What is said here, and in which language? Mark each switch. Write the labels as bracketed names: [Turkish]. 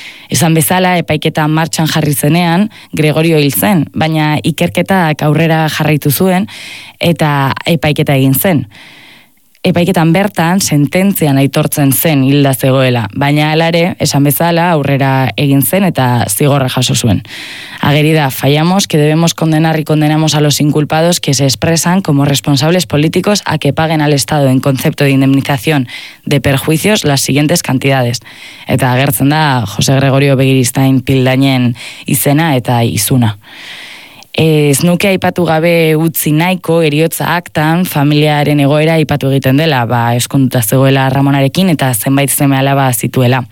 [Basque] Esan bezala, epaiketa martxan jarri zenean, Gregorio hil zen, baina ikerketak aurrera jarraitu zuen, eta epaiketa egin zen. Epaiketan bertan, sententzian aitortzen zen hilda zegoela, baina alare, esan bezala, aurrera egin zen eta zigorra jaso zuen. Ageri da, [Spanish] fallamos, que debemos condenar y condenamos a los inculpados que se expresan como responsables políticos a que paguen al Estado en concepto de indemnización de perjuicios las siguientes cantidades. [Basque] Eta agertzen da, Jose Gregorio Begiristain Pildainen izena eta izuna. Ez nuke aipatu gabe utzi nahiko eriotza aktan familiaren egoera aipatu egiten dela, ba, eskonduta zegoela Ramonarekin eta zenbait zeme alaba zituela.